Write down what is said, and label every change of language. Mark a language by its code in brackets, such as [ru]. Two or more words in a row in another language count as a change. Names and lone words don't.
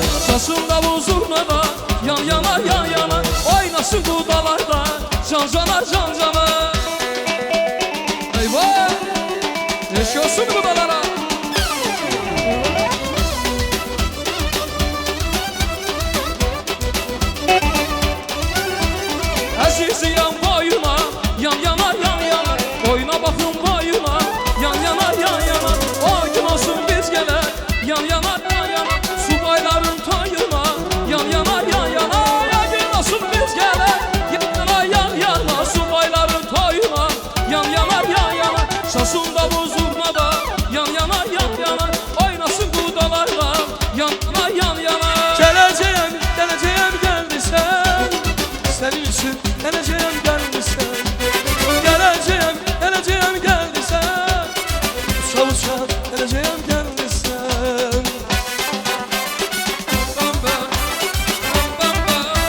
[az] Şasında buzurna da yan yana yan yana, oynasın bu dalarda can cana can cana. Eyvah! Eşk olsun bu dalara. Əziziyəm boyuna, yan yana yan yana, boyuna baxın boyuna, yan yana yan yana. O gün olsun biz gələ, yan yana yan yana, subayların toyuna, yan yana yan yana. O gün olsun biz gələ, yan yana yan yana, subayların toyuna, yan yana yan yana. Şasında buzurna da yan yana yan yana, oynasın qudalarla yan yana yan yana. Gələcəyəm, gələcəyəm gəldisən, [tr] senin için geleceğim geldiysen, geleceğim, geleceğim geldiysen, uçak uçak geleceğim geldiysen. Bamba, bamba.